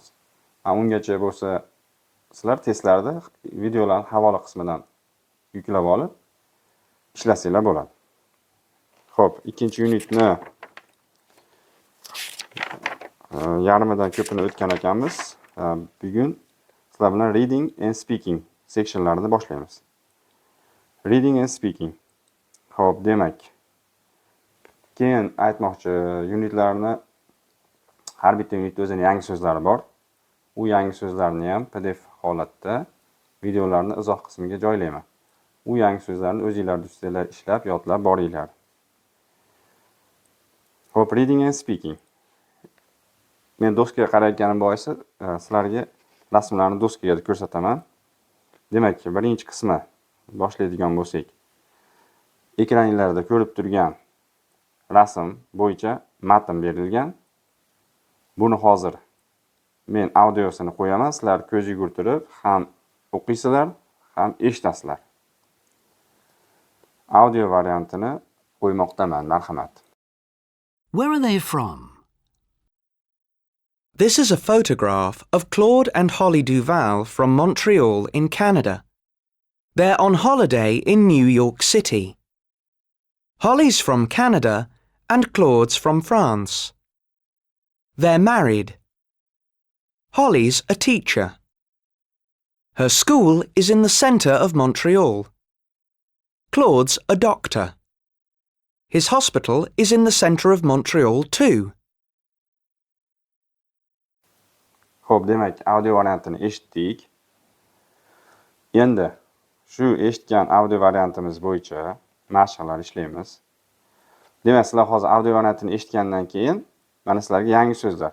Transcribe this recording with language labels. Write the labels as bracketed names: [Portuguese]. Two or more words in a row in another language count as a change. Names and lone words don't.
[Uzbek] Ungacha bo'lsa sizlar testlarda videolarni havola qismidan yuklab olib ishlasanglar bo'ladi. Xo'p, ikkinchi unitni yarmidan ko'pini o'tgan ekanmiz. Bugun sizlar bilan [English] reading and speaking [Uzbek] sectionlarini boshlaymiz. [English] Reading and speaking. [Uzbek] Xo'p, demak, keyin aytmoqchi, unitlarni har bitta unitda o'zining yangi so'zlari bor. U yangi so'zlarni ham PDF holatda videolarni izoh qismiga joylayman. U yangi so'zlarni o'zingizlar ustida ishlab, yodlab boringlar. Xo'p, [English] reading and speaking. [Uzbek] Men doskaga qarayotganim boisi sizlarga rasmlarni doskaga ko'rsataman. Demak, birinchi qismi boshlaydigan bo'lsak, ekraningizda ko'rib turgan rasm bo'yicha matn berilgan. Buni hozir men audiosini qo'yaman. Sizlar ko'z yugurtirib ham o'qiysizlar, ham eshitasizlar. Audio variantini qo'ymoqdaman, marhamat. [English] Where are they from? This is a photograph of Claude and Holly Duval from Montreal in Canada. They're on holiday in New York City. Holly's from Canada and Claude's from France. They're married. Holly's a teacher. Her school is in the centre of Montreal. Claude's a doctor. His hospital is in the centre of Montreal too. [Uzbek] Xo'p, demak, audio variantini eshitdik. Endi shu eshitgan audio variantimiz bo'yicha mashqlar ishlaymiz. Demak, sizlar hozir audio variantini eshitgandan keyin mana sizlarga yangi so'zlar.